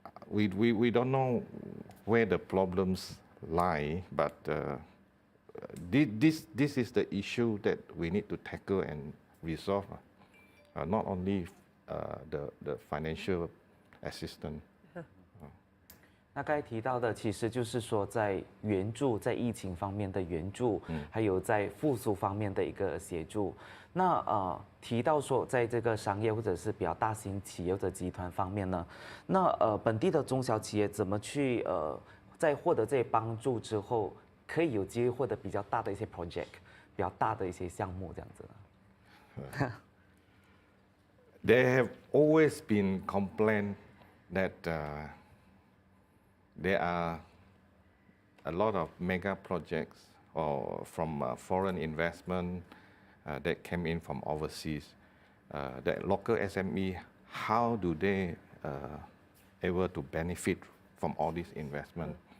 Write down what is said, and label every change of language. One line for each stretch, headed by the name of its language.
English: We don't know where the problems lie, but this is the issue that we need to tackle and resolve. Not only the financial assistance.
Chinese: 那刚才提到的，其实就是说在援助，在疫情方面的援助，还有在复苏方面的一个协助。那提到说，在这个商业或者是比较大型企业或者集团方面呢，那本地的中小企业怎么去在获得这些帮助之后，可以有机会获得比较大的一些 project， 比较大的一些项目这样子呢？
English: There have always been complaints that there are a lot of mega projects or from foreign investment that came in from overseas. That local SME, how do they able to benefit from all this investment?